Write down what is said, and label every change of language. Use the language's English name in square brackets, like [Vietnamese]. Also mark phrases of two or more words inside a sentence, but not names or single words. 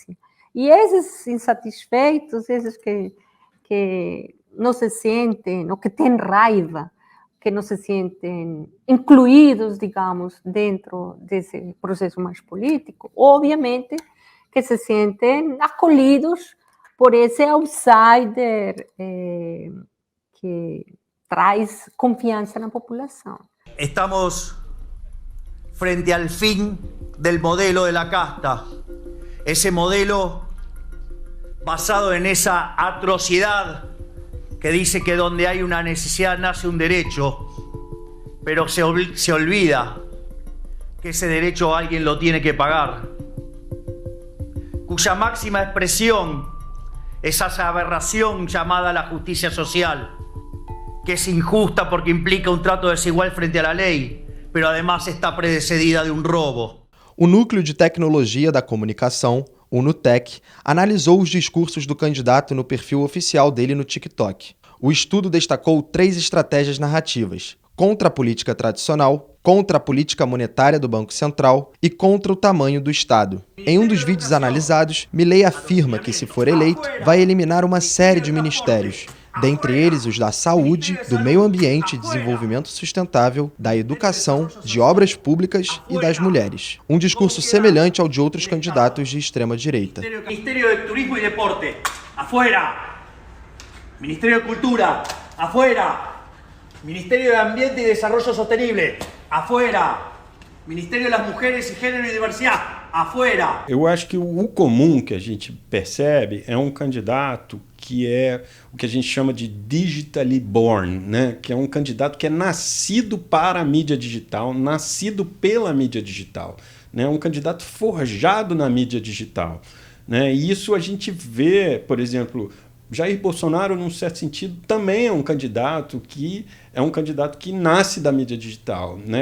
[Portuguese] E esses insatisfeitos, esses que não se sentem, ou que têm raiva, que não se sentem incluídos, digamos, dentro desse processo mais político, obviamente que se sentem acolhidos por esse outsider que traz confiança na população. [Spanish] Estamos frente al fin del modelo de la casta. Ese modelo basado en esa atrocidad que dice que donde hay una necesidad nace un derecho, pero se olvida que ese derecho alguien lo tiene que pagar, cuya máxima expresión es esa aberración llamada la justicia social, que es injusta porque implica un trato desigual frente a la ley, pero además está precedida de un robo. [Portuguese] O Núcleo de Tecnologia da Comunicação, o NUTEC, analisou os discursos do candidato no perfil oficial dele no TikTok. O estudo destacou 3 estratégias narrativas: contra a política tradicional, contra a política monetária do Banco Central e contra o tamanho do Estado. Em um dos vídeos analisados, Milei afirma que, se for eleito, vai eliminar uma série de ministérios, dentre eles os da saúde, do meio ambiente e desenvolvimento sustentável, da educação, de obras públicas e das mulheres. Um discurso semelhante ao de outros candidatos de extrema-direita. [Spanish] Ministério de Turismo e Deporte, afuera. Ministério de Cultura, afuera. Ministério de Ambiente e Desarrollo Sostenible, afuera. Ministério das Mulheres e Gênero e Diversidade, afuera. [Portuguese] Eu acho que o comum que a gente percebe é um candidato que é o que a gente chama de [English] digitally born, [Portuguese] né? Que é um candidato que é nascido para a mídia digital, nascido pela mídia digital, né? Um candidato forjado na mídia digital, né? E isso a gente vê, por exemplo, Jair Bolsonaro, num certo sentido, também é um candidato que nasce da mídia digital, né?